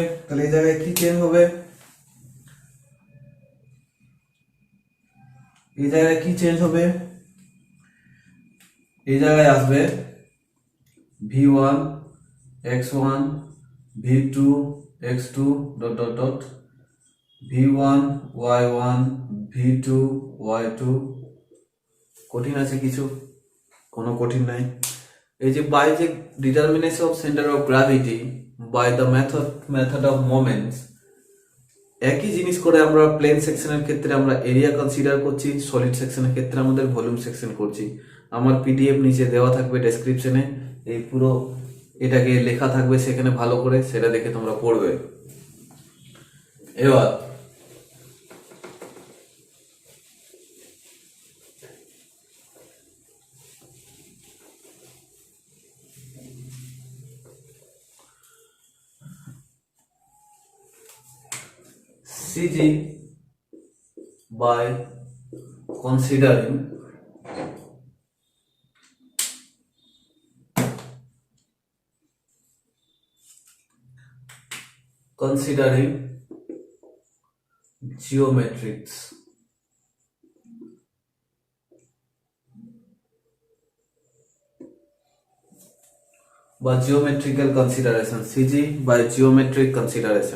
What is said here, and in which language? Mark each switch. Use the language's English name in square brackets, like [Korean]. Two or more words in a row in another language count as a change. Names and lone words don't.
[Bangla] তাহলে এই জায়গায় কি চেঞ্জ হবে, এই জায়গায় কি চেঞ্জ হবে, এই জায়গায় আসবে V1 x1, V2 x2 [English] dot dot dot, [Bangla] V1 y1, V2 y2। কঠিন আছে কিছু? কোনো কঠিন নাই। এই যে বাই যে [English] determination of centre of gravity by the method of moments, [Bangla] একই জিনিস করে আমরা প্লেন সেকশনের ক্ষেত্রে আমরা এরিয়া কনসিডার করছি, সলিড সেকশনের ক্ষেত্রে আমাদের ভলিউম সেকশন করছি। আমার পিডিএফ নিচে দেওয়া থাকবে ডেসক্রিপশনে, এই পুরো এটাকে লেখা থাকবে সেখানে ভালো করে, সেটা দেখে তোমরা পড়বে। [English] এবার CG by considering geometrics, বা geometrical consideration, CG by geometric consideration.